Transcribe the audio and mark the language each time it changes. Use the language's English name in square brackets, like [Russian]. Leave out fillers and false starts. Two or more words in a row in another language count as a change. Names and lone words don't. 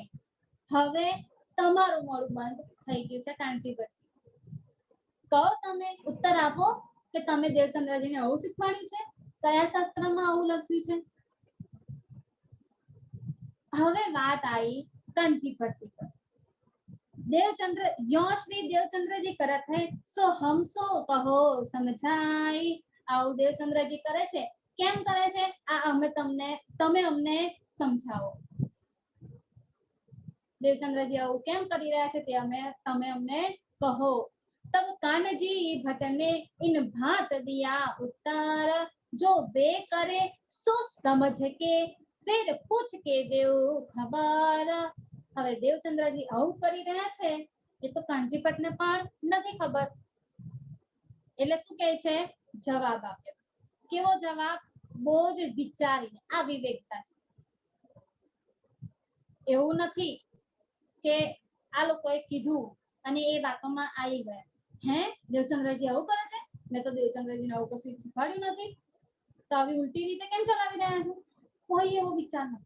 [Gujarati] હવે તમારું મોઢું બંધ થઈ ગયું છે કાનજી ભટ્ટ। કહો તમે ઉત્તર આપો કે તમે દેવચંદ્રજીને આવું શીખવાડ્યું છે, કયા શાસ્ત્રમાં આવું લખ્યું છે। હવે વાત આવી કાનજી ભટ્ટ પર। [Braj] देवचंद्र यो श्री देवचंद्र जी करत है सो हम सो कहो समझाई। [Gujarati] આવું દેવચંદ્રજી કરે છે કેમ કરે છે આ તમે અમને સમજાવો। દેવચંદ્રજી આવું કેમ કરી રહ્યા છે તે તમે અમને કહો। [Braj] तब कानजी भट्ट ने इन भात दिया उत्तर, जो वे करे सो समझ के फिर पूछ के देव खबर। [Gujarati] હવે દેવચંદ્રજી આવું કરી રહ્યા છે એ તો કાનજી ભટ્ટને પણ નથી ખબર એટલે શું કહે છે જવાબ આપ્યો। કેવો જવાબ બહુ જ વિચારીને આ વિવેકતા છે। એવું નથી કે આ લોકોએ કીધું અને એ વાતોમાં આવી ગયા હે દેવચંદ્રજી આવું કરે છે મેં તો દેવચંદ્રજીને આવું કશું શીખવાડ્યું નથી તો આવી ઉલટી રીતે કેમ ચલાવી રહ્યા છે કોઈ એવો વિચાર નથી।